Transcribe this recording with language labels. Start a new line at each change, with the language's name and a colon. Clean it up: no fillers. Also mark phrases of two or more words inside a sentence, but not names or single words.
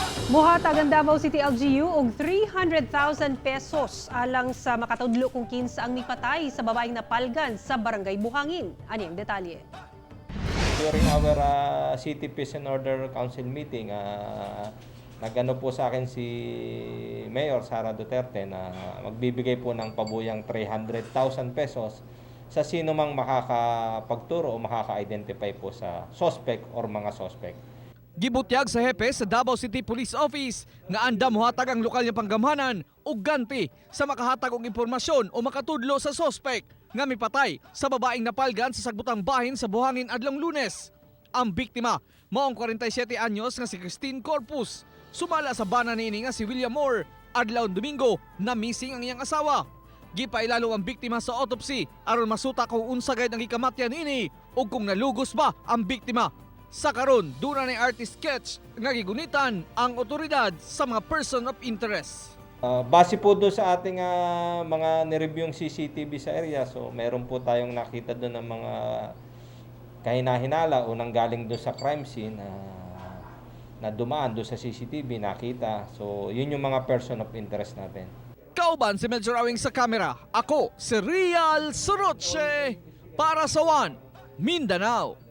Cebuano: Muhatag ang Davao City LGU og 300,000 pesos alang sa makatudlo kung kinsa ang mipatay sa babaeng napalgan sa Barangay Buhangin. Ani ang detalye.
English: During our City Peace and Order Council meeting,
Filipino: nagano po sa akin si Mayor Sara Duterte na magbibigay po ng pabuyang 300,000 pesos sa sino mang makakapagturo o makaka-identify po sa suspect or mga suspect.
Cebuano: Gibutyag sa hepe sa Davao City Police Office nga anda mohatag ang lokal nga panggamhanan og ganti sa makahatag og impormasyon o makatudlo sa suspect nga mipatay sa babaeng napalgan sa sagbutang bahin sa Buhangin adlong Lunes. Ang biktima maong 47 anyos nga si Christine Corpus. Sumala sa bana niini nga si William Moore adlaw Domingo na missing ang iyang asawa. Gipailalo ang biktima sa autopsy aron masuta kung unsa gayud ang gikamatyan niini ug kung nalugos ba ang biktima. Sa karon, duna ni artist sketch nga gigunitan ang otoridad sa mga
English: person of interest.
Filipino: Base po doon sa ating mga nireviewing CCTV sa area, so meron po tayong nakita doon ng mga kahinahinala o nanggaling doon sa
English: crime scene
Filipino: na dumaan doon sa CCTV, nakita. So yun yung mga
English: person of interest
Filipino: natin.
Cebuano: Kauban si Medyo Rawing sa kamera, ako si Real Soroche para sa One Mindanao.